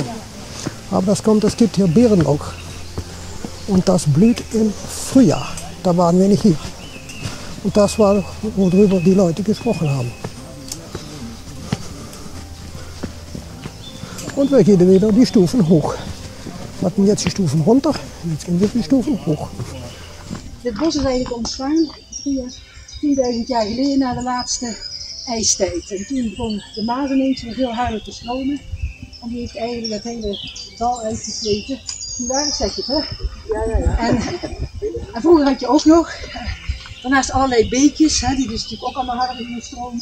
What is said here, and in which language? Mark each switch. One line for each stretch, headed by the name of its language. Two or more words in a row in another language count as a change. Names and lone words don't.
German: Aber es gibt hier Beerenlauch. Und das blüht im Frühjahr. Da waren wir nicht hier. Und das war, worüber die Leute gesprochen haben. Und wir gehen wieder die Stufen hoch. We hatten jetzt die Stufen runter. Jetzt gehen wir die Stufen hoch.
Dutch: Dit bos is eigenlijk ontstaan 10.000 jaar geleden na de laatste ijstijd. En toen begon de Maas ineens weer heel harder te stromen. En die heeft eigenlijk het hele dal uitgesleten. Daar zeg je het, hè? Ja. En vroeger had je ook nog, daarnaast allerlei beekjes, hè, die dus natuurlijk ook allemaal harder gingen stromen.